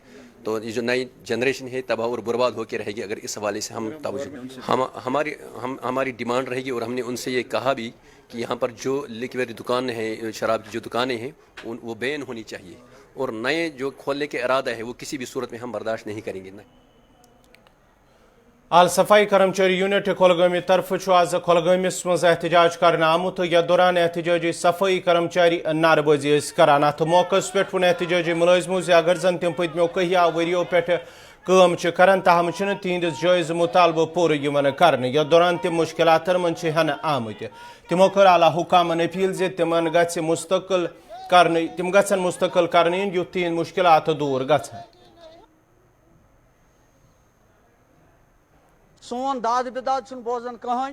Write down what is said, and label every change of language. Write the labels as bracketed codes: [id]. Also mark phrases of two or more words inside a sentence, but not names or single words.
[ur] تو یہ جو نئی جنریشن ہے تباہ اور برباد ہو کے رہے گی اگر اس حوالے سے ہم ہماری ڈیمانڈ رہے گی. اور ہم نے ان سے یہ کہا بھی کہ یہاں پر جو لیکویئر دکان ہے، شراب کی جو دکانیں ہیں، وہ بین ہونی چاہیے، اور نئے جو کھولنے کے ارادہ ہے وہ کسی بھی صورت میں ہم برداشت نہیں کریں گے. [ks] آل صفائی کرمچاری یونٹ کولگامی طرف آز کولگامس مز احتجاج کرنے آمت. یا دوران احتجاجی صفائی کرمچاری نعرہ بازی کران. ات موقع پہ ون احتجاجی ملازمو زِ اگر زن تم پتمو کہیا وریو پہ کام کران تاہم تہندس جائز مطالبہ پورٕ کرنے. یا دوران تم مشکلات من ہن آمت. تمو کر اعلیٰ حکامن اپیل زِ تمن گژھِ مستقل کرنے، تم گژھن مستقل کرنے یُتھ تہند مشکلات دور گژھن. سون داد بداد چھُنہٕ بوزان کٕہٕنۍ.